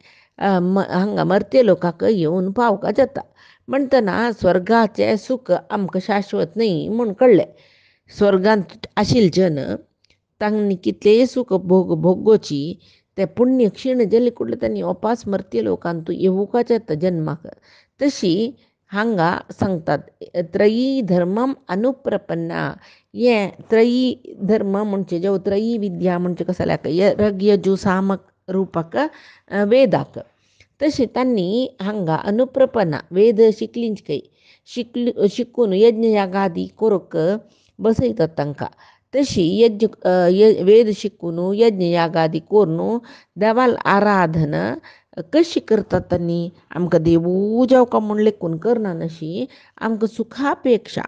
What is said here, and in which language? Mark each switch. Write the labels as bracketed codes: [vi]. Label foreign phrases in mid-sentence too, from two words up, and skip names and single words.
[kok] हांगा मर्त्य लोकांक येवन पावका जाता म्हणटना स्वर्गाचें सूख आमकां शाश्वत न्हय म्हूण कळ्ळें स्वर्गांत आशिल्ले जन तांणी कितलेय सूख भोगोवची ते पुण्य क्षीण जाल्ले कुडले तांणी वापस मर्त्य लोकांत येवूंका जाता जन्माक तशी हांगा सांगतात [sa] त्रयी धर्मम अनुप्रपन्ना [kok] हे त्रयी धर्म म्हणजे जो त्रयी विद्या म्हणजे कसं यज्ञ यजू सामक रूपक वेदाक तशी तांणी हांगा अनुप्रपन्ना वेद शिकलींच शिकून यज्ञ यागादी करूंक बसयतात तांकां तशी वेद शिकून यज्ञ यागादी करून देवाल आराधन कशी करतात त्यांनी आमकां देवू जावं का म्हूण लेखून करना नशी आमकां सुखापेक्षा